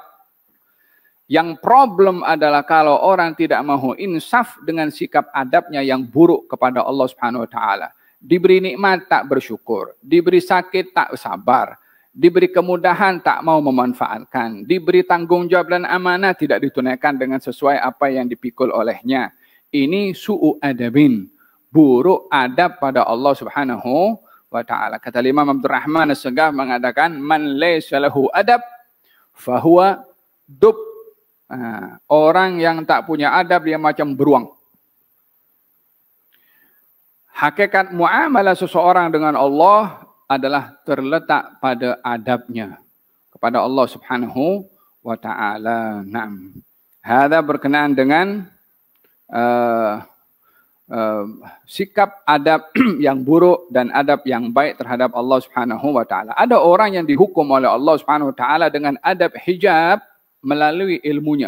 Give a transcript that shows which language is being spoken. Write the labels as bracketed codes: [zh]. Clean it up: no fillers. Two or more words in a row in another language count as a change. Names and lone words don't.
[ms] Yang problem adalah kalau orang tidak mahu insaf dengan sikap adabnya yang buruk kepada Allah [ar] سبحانه وتعالى. [ms] Diberi nikmat tak bersyukur, diberi sakit tak sabar, diberi kemudahan tak mau memanfaatkan, diberi tanggungjawab dan amanah tidak ditunaikan dengan sesuai apa yang dipikul olehnya. [ar] Ini سوء أدب, [ms] buruk adab pada Allah [ar] سبحانه وتعالى. [ms] Kata Imam Abdurrahman As-Segaf mengatakan, [ar] من ليس له أدب فهو دب. [ms] Orang yang tak punya adab dia macam beruang. Hakikat muamalah seseorang dengan Allah adalah terletak pada adabnya kepada Allah [ar] سبحانه وتعالى. [ms] Naam. Hada berkenaan dengan sikap adab yang buruk dan adab yang baik terhadap Allah [ar] سبحانه وتعالى. [ms] Ada orang yang dihukum oleh Allah [ar] سبحانه وتعالى [ms] dengan adab hijab melalui ilmunya.